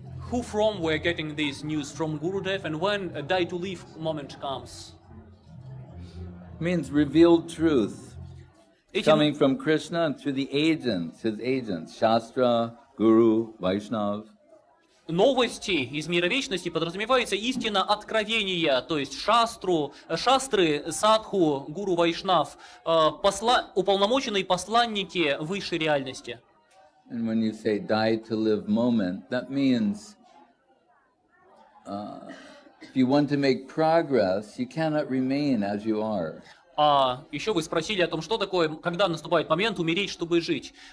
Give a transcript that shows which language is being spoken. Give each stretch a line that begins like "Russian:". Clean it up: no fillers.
English: Who from we're getting this news from Gurudeva, and when a die to live moment comes? Means revealed truth coming from Krishna to the agents, his agents, Shastra, Guru, Vaishnav.
Russian: Новости из мира вечности подразумевается истина откровения, то есть шастры, садху, гуру, вайшнав, уполномоченные посланники высшей реальности.
English: And when you say die to live moment, that means if you want to make progress, you cannot remain as you are.
Russian: А еще вы спросили о том, что такое, когда наступает момент умереть, чтобы жить.